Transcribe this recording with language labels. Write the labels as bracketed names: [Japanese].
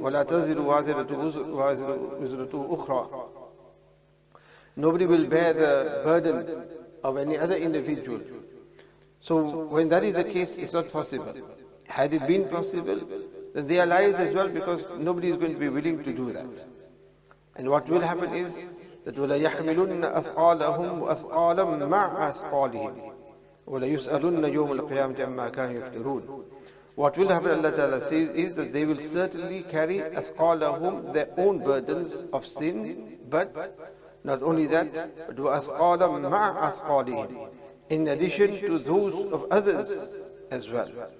[Arabic] وَلَا تَزِرُ وَازِرَةُ أُخْرَى. [English] Nobody will bear the burden of any other individual. So when that is the case, it's not possible. Had it been possible, then their lives as well, because nobody is going to be willing to do that. And what will happen is that [Arabic] وَلَا يَحْمِلُنَّ أَثْقَالَهُمْ وَأَثْقَالًا مَعَ أَثْقَالِهِمْ وَلَا يُسْأَلُنَّ يَوْمَ الْقِيَامَةِ عَمَّا كَانُوا يَفْتَرُونَ. [English] What will happen, Allah Ta'ala says, is that they will certainly carry أَثْقَالَهُم, their own burdens of sin, but not only that, but [Arabic] وَأَثْقَالًا مَعَ أَثْقَالِهِمْ, [English] in addition to those of others as well.